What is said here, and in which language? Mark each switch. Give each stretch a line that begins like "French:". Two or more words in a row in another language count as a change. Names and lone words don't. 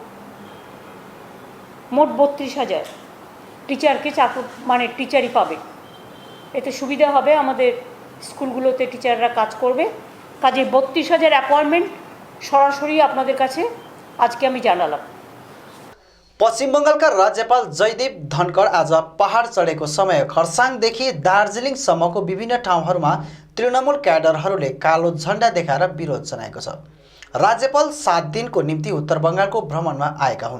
Bangla: মোট 32,000 টিচারকে মানে টিচারই পাবে। এতে সুবিধা হবে, আমাদের স্কুলগুলোতে টিচাররা কাজ করবে। কাজে 32,000 অ্যাপয়েন্টমেন্ট সরাসরি আপনাদের কাছে আজকে আমি জানালাম।
Nepali: पश्चिम बङ्गालका राज्यपाल जयदीप धनखड आज पहाड चढेको समय खरसाङदेखि दार्जिलिङसम्मको विभिन्न ठाउँहरूमा तृणमूल क्याडरहरूले कालो झण्डा देखाएर विरोध जनाएको छ। राज्यपाल 7 दिनको निम्ति उत्तर बङ्गालको भ्रमणमा आएका हुन्।